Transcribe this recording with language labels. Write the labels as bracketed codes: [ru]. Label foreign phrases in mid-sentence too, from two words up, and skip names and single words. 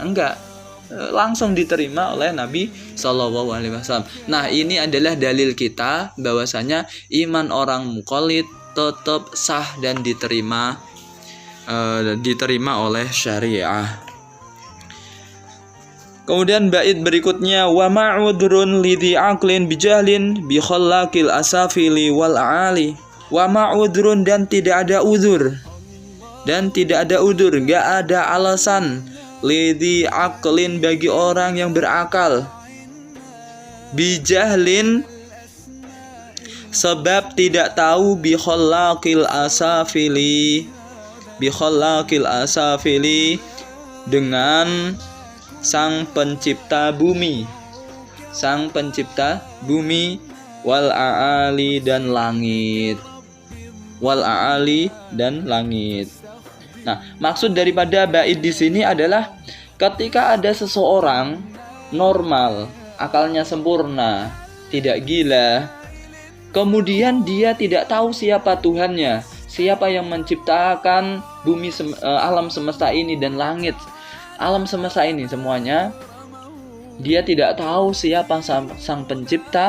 [id] Enggak, langsung diterima oleh Nabi SAW. Nah, ini adalah dalil kita bahwasanya iman orang mukallid tetap sah dan diterima oleh syariah. Kemudian bait berikutnya, [ar] وما عذر لذي عقل بجهل بخلاق الأسافل والأعالي. وما عذر, [id] dan tidak ada udzur. Enggak ada alasan [ar] لذي عقل, [id] bagi orang yang berakal, bijahlin, sebab tidak tahu, [ar] بخلاق الأسافل, [id] dengan sang pencipta bumi, [ar] والأعالي, [id] dan langit. Nah, maksud daripada bait di sini adalah ketika ada seseorang normal, akalnya sempurna, tidak gila, kemudian dia tidak tahu siapa Tuhannya, siapa yang menciptakan bumi, alam semesta ini dan langit, alam semesta ini semuanya, dia tidak tahu siapa sang pencipta.